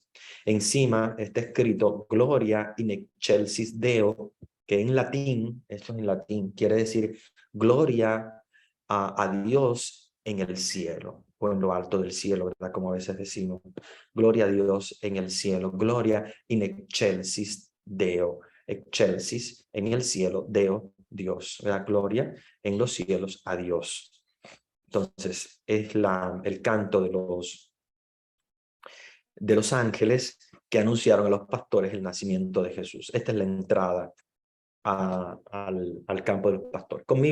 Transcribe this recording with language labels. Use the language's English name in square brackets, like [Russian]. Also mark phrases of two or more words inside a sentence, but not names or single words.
[Spanish] Encima está escrito [Latin] Gloria in excelsis Deo, [Spanish] que en latín, esto es en latín, quiere decir gloria a Dios en el cielo, o en lo alto del cielo, ¿verdad? Como a veces decimos, gloria a Dios en el cielo, [Latin] gloria in excelsis Deo, [Spanish] excelsis en el cielo, Deo, Dios, la gloria en los cielos a Dios. Entonces, es el canto de los ángeles que anunciaron a los pastores el nacimiento de Jesús. Esta es la entrada al campo de los pastores.